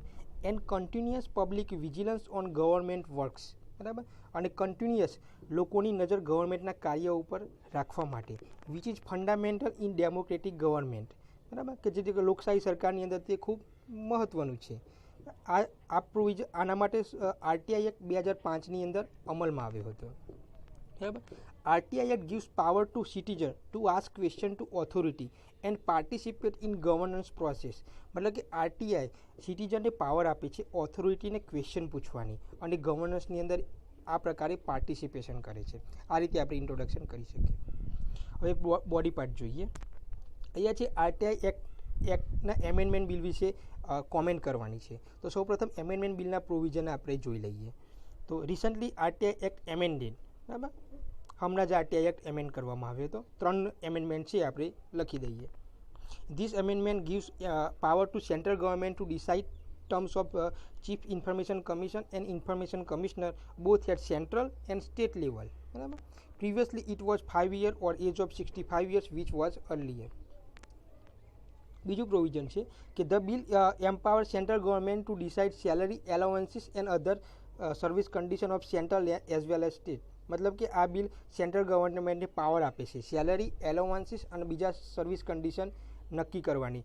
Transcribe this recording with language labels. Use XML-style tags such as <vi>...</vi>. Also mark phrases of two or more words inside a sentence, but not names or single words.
<en>And continuous public vigilance on government works,</en> <gu>બરાબર, અને કન્ટિન્યુઅસ લોકોની નજર ગવર્મેન્ટના કાર્ય ઉપર રાખવા માટે.</gu> <en>which is fundamental in democratic government,</en> <gu>બરાબર, કે જે લોકશાહી સરકારની અંદર તે ખૂબ મહત્ત્વનું છે. આ પ્રોવિઝન આના માટે આરટીઆઈ એક્ટ 2005ની અંદર અમલમાં આવ્યો હતો, બરાબર.</gu> <en>આરટીઆઈ એક્ટ gives power to citizen to ask question to authority and participate in governance process,</en> <gu>મતલબ કે આરટીઆઈ સિટીઝનને પાવર આપે છે ઓથોરિટીને ક્વેશ્ચન પૂછવાની અને ગવર્નન્સની અંદર આ પ્રકારે પાર્ટિસિપેશન કરે છે. આ રીતે આપણે ઇન્ટ્રોડક્શન કરી શકીએ. હવે બોડી પાર્ટ જોઈએ. અહીંયા છે આરટીઆઈ એક્ટના એમેન્ડમેન્ટ બિલ વિશે કોમેન્ટ કરવાની છે. તો સૌપ્રથમ એમેન્ડમેન્ટ બિલના પ્રોવિઝન આપણે જોઈ લઈએ. તો રિસન્ટલી આરટીઆઈ એક્ટ એમેન્ડેડ, બરાબર, હમણાં જ આરટીઆઈ એક્ટ એમેન્ડ કરવામાં આવ્યો હતો.</gu> <en>3</en> <gu>એમેન્ડમેન્ટ છે, આપણે લખી દઈએ.</gu> <en>This amendment gives power to central government to decide terms of Chief Information Commission and Information Commissioner both at central and state level. Previously it was 5 years or age of 65 years which was earlier.</en> <gu>બીજું પ્રોવિઝન છે કે</gu> <en>the bill empower central government to decide salary allowances and other service condition of central as well as state.</en> <gu>મતલબ કે આ બિલ સેન્ટ્રલ ગવર્મેન્ટને પાવર આપે છે સેલરી એલાઉન્સીસ અને બીજા સર્વિસ કન્ડિશન નક્કી કરવાની.</gu>